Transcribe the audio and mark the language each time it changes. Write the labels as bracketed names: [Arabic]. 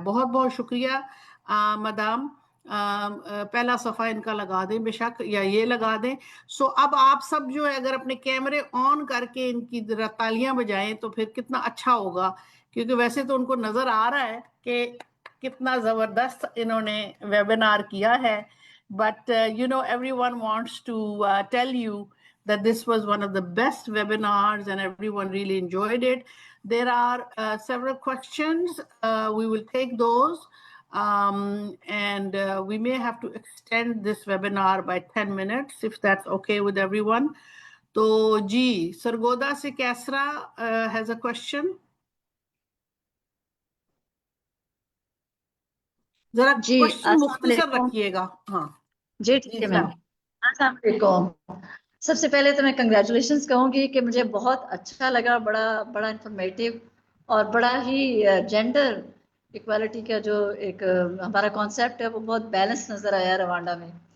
[Hindi] बहुत बहुत शुक्रिया मदाम. पहला सफ़ा इनका लगा दें बेशक, या ये लगा दें. सो अब आप सब जो है अगर अपने कैमरे ऑन करके इनकी तालियां बजाएं तो फिर कितना अच्छा होगा, क्योंकि वैसे तो उनको नज़र आ रहा है कि कितना ज़बरदस्त इन्होंने वेबिनार किया है. [English] But everyone wants to tell you that this was one of the best webinars and everyone really enjoyed it. There are several questions. We will take those. And we may have to extend this webinar by 10 minutes if that's okay with everyone. So, Ji, Sargoda se Kasra has a question. [Hindi] जरा question मुख्तसर रखिएगा. हाँ जी ठीक है ma'am. अस्सलाम वालेकुम. सबसे पहले तो मैं कंग्रेचुलेशंस कहूँगी कि मुझे बहुत अच्छा लगा, बड़ा इंफॉर्मेटिव और बड़ा ही जेंडर इक्वालिटी का जो एक हमारा कॉन्सेप्ट है वो बहुत बैलेंस नज़र आया रवांडा में.